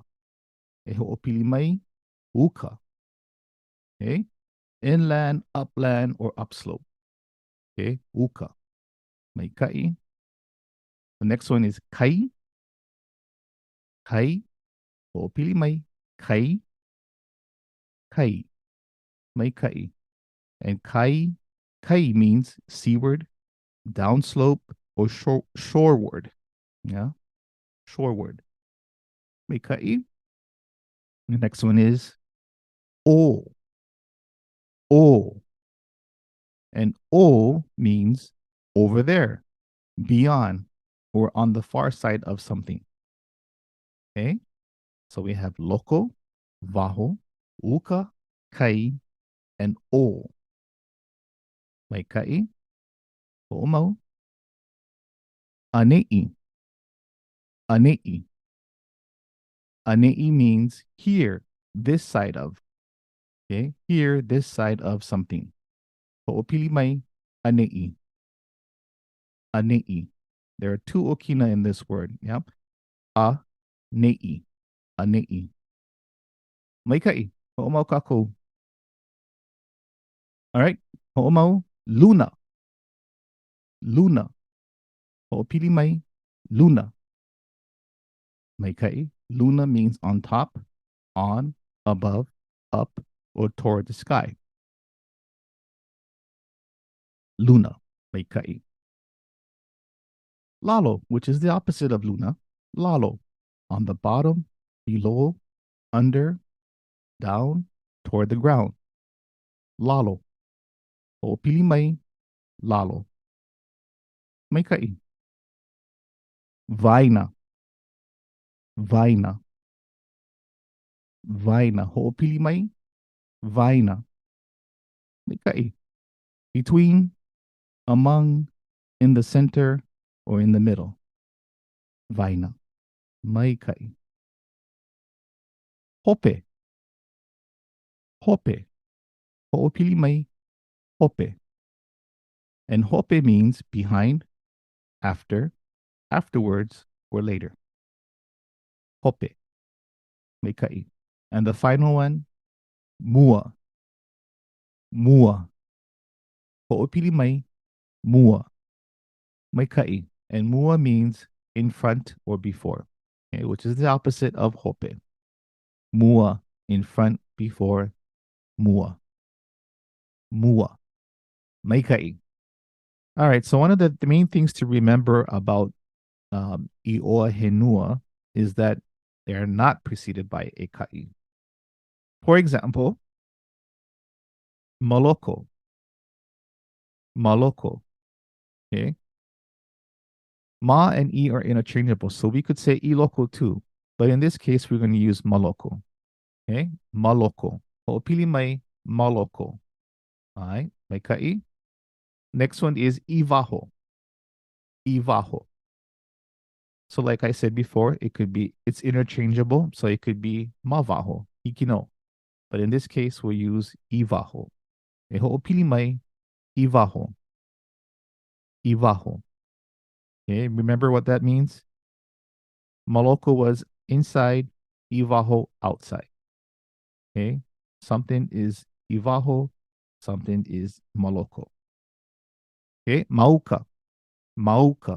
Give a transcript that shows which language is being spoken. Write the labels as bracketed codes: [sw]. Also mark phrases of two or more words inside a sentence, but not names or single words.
[haw] E ho'opili mai, uka. Okay? [en] Inland, upland, or upslope. [haw] Okay? Uka. Mai kai. [en] The next one is kai. Kai. [haw] Ho'opili mai, kai. Kai. Mai kai. [en] And kai means seaward, downslope, or shoreward. Yeah, [haw] shoreward. Mai kai. [en] The next one is o. [haw] O. [en] And o means over there, beyond, or on the far side of something. Okay? So we have loko, [haw] waho, uka, kai, [en] and o. [haw] Mai kai. Ho'omau. ʻaneʻi. ʻaneʻi. [en] ʻaneʻi means here, this side of. Okay? Here, this side of something. [haw] Ho'opili mai, ʻaneʻi. ʻaneʻi. [en] There are two okina in this word. Yep. [haw] ʻaneʻi. ʻaneʻi. Maikai. Ho'omau kākou. [en] All right. [haw] Ho'omau, luna. Luna. Ho'opili mai, luna. Maikai. [en] Luna means on top, on, above, up, or toward the sky. [haw] Luna. Maikai. [en] Lalo, which is the opposite of luna. [haw] Lalo. [en] On the bottom, below, under, down, toward the ground. [haw] Lalo. Ho'opili mai, lalo. Maikai. Waena. Waena. Waena. Ho'opili mai, waena. Maikai. [en] Between, among, in the center, or in the middle. [haw] Waena. Maikai. Hope. Hope. Ho'opili mai, hope. [en] And hope means behind, after, afterwards, or later. [haw] Hope. Maikai. [en] And the final one, [haw] mua. Mua. Ho'opili mai, mua. Maikai. [en] And mua means in front or before, okay, which is the opposite of hope. Mua in front before mua. [haw] Mua. Maikai. [en] All right. So one of the main things to remember about [haw] iʻoa henua [en] is that they are not preceded by a kai. For example, maloko. [haw] Maloko. Okay. [en] Ma and e are interchangeable. So we could say iloko too. But in this case, we're going to use maloko. [haw] Okay. Maloko. Ho'opili mai maloko. [en] All right. [haw] Mai kai. [en] Next one is iwaho. [haw] Iwaho. [en] So like I said before, it's interchangeable. So it could be [haw] mavaho, ikino. [en] But in this case, we'll use iwaho. [haw] E ho'opili mai iwaho. Iwaho. [en] Okay, remember what that means? Maloko was inside, iwaho outside. Okay, something is iwaho, something is maloko. [haw] Okay, mauka. Mauka.